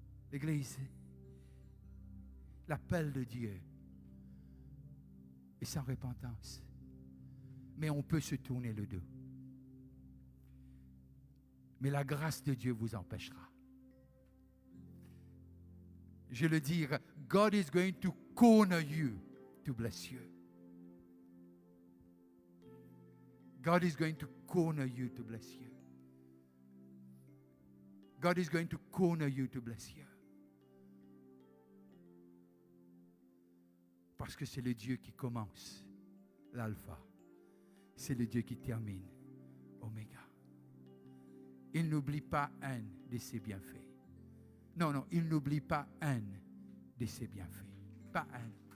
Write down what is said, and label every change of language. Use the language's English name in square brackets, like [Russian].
[French] L'Église, l'appel de Dieu est sans repentance. Mais on peut se tourner le dos. Mais la grâce de Dieu vous empêchera. Je le dis, [English] God is going to corner you to bless you. God is going to corner you to bless you. God is going to corner you to bless you. [French] Parce que c'est le Dieu qui commence l'alpha. C'est le Dieu qui termine oméga. Il n'oublie pas un de ses bienfaits. Non, il n'oublie pas un de ses bienfaits. Pas un.